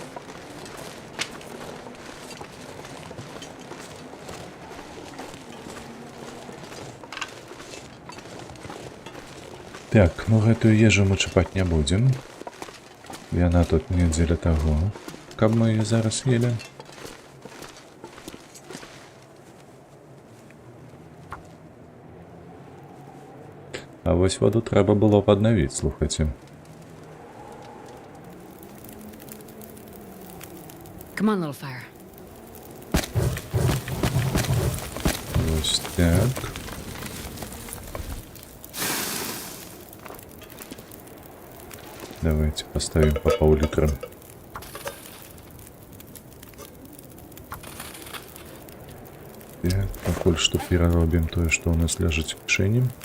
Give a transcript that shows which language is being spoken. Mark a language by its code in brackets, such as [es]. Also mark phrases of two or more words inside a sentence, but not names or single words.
[be] Так, ну гэтую ежу мы чапаць не будзем. Яна тут не дзеля таго, каб мы яе зараз елі. А вось воду трэба было паднавіць, слухайце. [en] Come on, little fire. [be] Вось так. [ru] Давайте поставим по пол-литра. [be] Так, пакуль што пераробім тое, што ў нас ляжыць у кішэні.